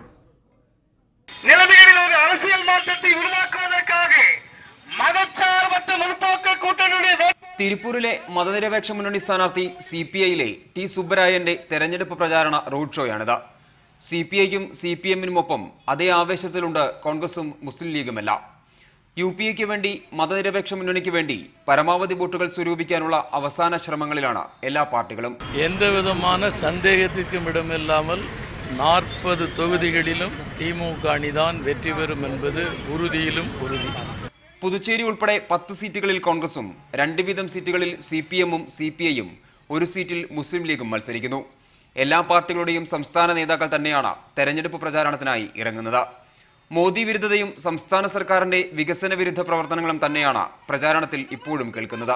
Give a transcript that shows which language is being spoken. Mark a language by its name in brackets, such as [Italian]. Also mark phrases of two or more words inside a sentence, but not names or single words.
[Malayalam] തിരുപ്പൂരിലെ മതനിരപേക്ഷ മുന്നണി സ്ഥാനാർത്ഥി CPI-യിലെ ടി സുബ്ബരായന്റെ തെരഞ്ഞെടുപ്പ് പ്രചാരണ റോഡ് ഷോയാണിത്. CPI-ക്കും CPM-നുമൊപ്പം അതേ ആവേശത്തിലുണ്ട് കോൺഗ്രസും മുസ്ലിം ലീഗുമെല്ലാം. UPA-ക്ക് വേണ്ടി മതനിരപേക്ഷ മുന്നണിക്ക് വേണ്ടി പരമാവധി വോട്ടുകൾ സ്വരൂപിക്കാനുള്ള അവസാന ശ്രമങ്ങളിലാണ് എല്ലാ പാർട്ടികളും. [Tamil] എന്തവിധமான சந்தேகத்திற்கும் இடமில்லாமல் 40 தொகுதிகளிலும் திமுக அணிதான் வெற்றி பெறும் என்பது உறுதியிலும் உறுதி. [Malayalam] പുതുച്ചേരി ഉൾപ്പെടെ 10 സീറ്റുകളിൽ കോൺഗ്രസും 2 വീതം സീറ്റുകളിൽ CPM-ഉം CPI-യും 1 സീറ്റിൽ മുസ്ലിം ലീഗും മത്സരിക്കുന്നു. എല്ലാ പാർട്ടികളുടെയും സംസ്ഥാന നേതാക്കൾ തന്നെയാണ് തെരഞ്ഞെടുപ്പ് പ്രചാരണത്തിനായി ഇറങ്ങുന്നത്. മോദി വിരുദ്ധതയും സംസ്ഥാന സർക്കാരിന്റെ വികസന വിരുദ്ധ പ്രവർത്തനങ്ങളും തന്നെയാണ് പ്രചാരണത്തിൽ ഇപ്പോഴും കേൾക്കുന്നത്.